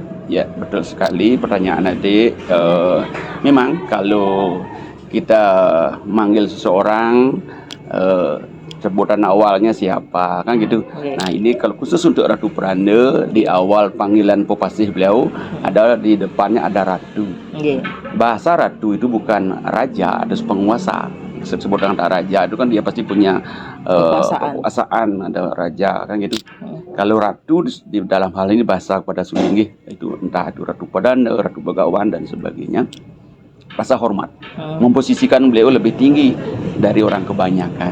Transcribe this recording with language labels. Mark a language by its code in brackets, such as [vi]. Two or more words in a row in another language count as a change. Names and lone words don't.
[id] Ya, betul sekali pertanyaan adik. Memang kalau kita manggil seseorang sebutan awalnya siapa, kan gitu. Oke. Nah, ini kalau khusus untuk Ratu Pranda, di awal panggilan pepasih beliau ada di depannya ada ratu. Nggih. Bahasa ratu itu bukan raja atau penguasa. Disebut dengan raja itu kan dia pasti punya kekuasaan, ada raja, kan gitu. Kalau ratu di dalam hal ini bahasa kepada Sulinggih itu entah itu Ratu Padanda, Ratu Begawan dan sebagainya. Rasa hormat, memposisikan beliau lebih tinggi dari orang kebanyakan.